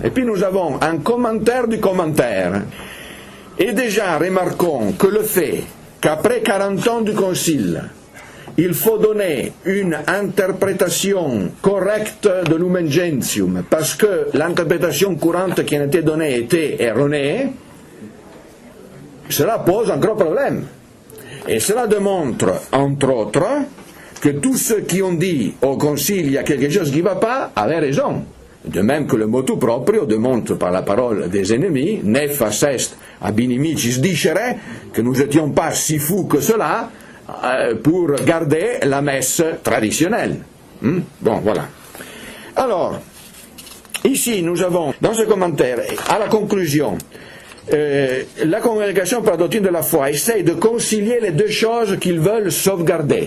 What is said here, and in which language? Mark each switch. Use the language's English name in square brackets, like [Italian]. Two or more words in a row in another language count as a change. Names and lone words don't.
[French] Et puis nous avons un commentaire du commentaire. Et déjà, remarquons que le fait qu'après 40 ans du Concile, il faut donner une interprétation correcte de [Latin] Lumen Gentium, [French] parce que l'interprétation courante qui en était donnée était erronée, cela pose un gros problème. Et cela démontre, entre autres, que tous ceux qui ont dit au Concile il y a quelque chose qui ne va pas, avaient raison. De même que le [Latin] motu proprio [French] démontre par la parole des ennemis, [Latin] nefas est ab inimicis dicere, [French] que nous n'étions pas si fous que cela, pour garder la messe traditionnelle. Bon, voilà. Alors, ici, nous avons, dans ce commentaire, à la conclusion, la congrégation par la doctrine de la foi essaye de concilier les deux choses qu'ils veulent sauvegarder.